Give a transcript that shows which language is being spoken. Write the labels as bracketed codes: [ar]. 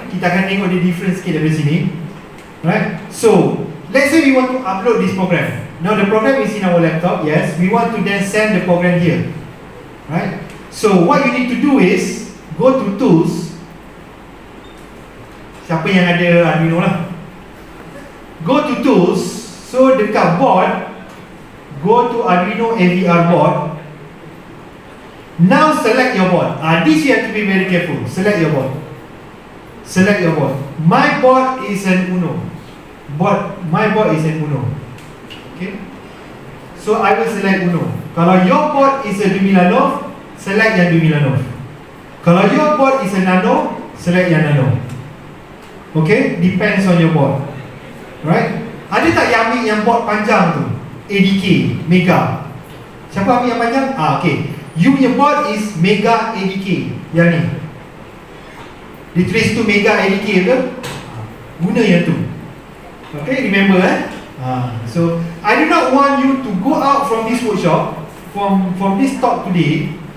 [ms] Kita akan tengok dia different sikit dari sini. [en] Right? So let's say we want to upload this program. Now the program is in our laptop, yes. We want to then send the program here. Right? So what you need to do is go to tools. [ms] Siapa yang ada Arduino lah. [en] Go to tools. So dekat board, go to Arduino AVR board. Now select your board. This you have to be very careful. Select your board. Select your board. My board is an Uno. My board is an Uno. Okay. So I will select Uno. Kalau your board is a Dumilanov, select yang Dumilanov. Kalau your board is a Nano, select yang Nano. Okay. Depends on your board. Right. [ms] Ada tak yang ambil yang board panjang tu? ADK, Mega. Siapa ambil yang panjang? [en] Okay. [ms] You punya board is Mega ADK. Yang ni dia tulis tu Mega ADK ke? Guna yang tu. [en] Okay, remember So I do not want you to go out from this workshop, from this talk today.